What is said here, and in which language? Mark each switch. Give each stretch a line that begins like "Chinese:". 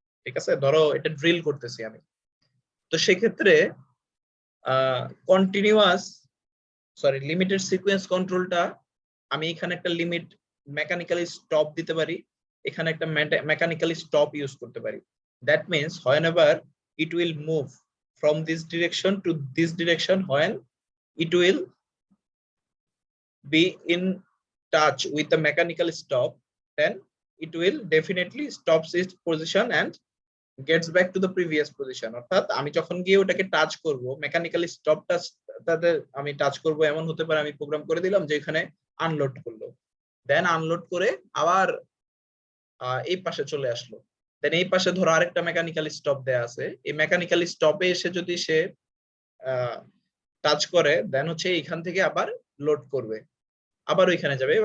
Bangla: ঠিক আছে, ধরো এটা ড্রিল করতেছি আমি, তো সেক্ষেত্রে কন্টিনিউয়াস লিমিটেড সিকোয়েন্স কন্ট্রোলটা আমি এখানে একটা লিমিট মেকানিক্যালি স্টপ দিতে পারি, এখানে একটা মেকানিক্যালি স্টপ ইউজ করতে পারি। That means
English: whenever it will move from this direction to this direction, when it will be in touch with the mechanical stop, then it will definitely stops its position and gets back to the previous position.
Bangla: অর্থাৎ আমি যখন গিয়ে ওটাকে touch করব, mechanically স্টপটা তাতে আমি touch করব, এমন হতে পারে আমি প্রোগ্রাম করে দিলাম যে এখানে আনলোড করলো, দেন আনলোড করে আবার এই পাশে চলে আসলো, দেন এই পাশে ধরো আরেকটা মেকানিক্যাল স্টপ দেয়া আছে, এই মেকানিক্যাল স্টপে এসে যদি সে টাচ করে দেন হচ্ছে এইখান থেকে আবার লোড করবে, আবার ওইখানে যাবে।